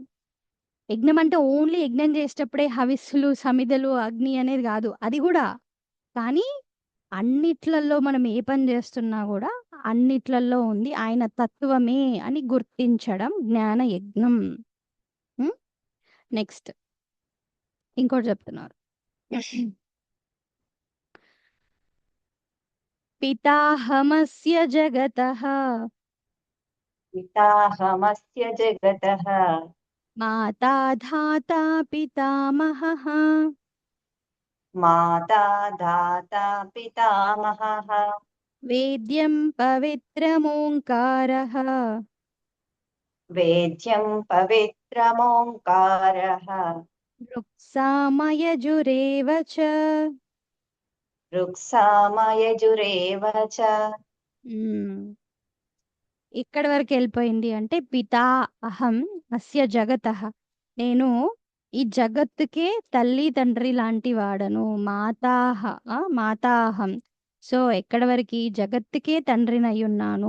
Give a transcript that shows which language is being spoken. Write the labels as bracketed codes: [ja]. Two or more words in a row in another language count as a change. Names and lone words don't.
[te] యజ్ఞం అంటే ఓన్లీ యజ్ఞం చేసేటప్పుడే హవిస్సులు, సమిధలు, అగ్ని అనేది గాదు. అది గూడా. కానీ అన్నిట్లల్లో మనం ఏ పని జేస్తున్నా గూడా అన్నిట్లల్లో ఉంది ఆయన తత్వమే అని గుర్తించడం జ్ఞాన యజ్ఞం. హ్మ్. నెక్స్ట్ ఇంకోటి చెప్తున్నారు. [sa] పితాహమస్య జగతః पिताहमस्य जगतः మాతా ధాతా పితామహః माता धाता पितामहः వేద్యం పవిత్రమోంకారః वेद्यं पवित्रमोङ्कारः రుక్సామయజురేవ చ. ऋक्सामयजुरेव च హ్మ్. [te] ఎక్కడి వరకెళ్ళిపోయింది అంటే, [sa] పితా అహం అస్య జగతః. [te] నేను ఈ జగత్తుకే తల్లి, తండ్రి లాంటి వాడను. [sa] మాతాహ మాతాహం. [te] సో ఎక్కడి వరకి జగత్తుకే తండ్రినయ్యున్నాను.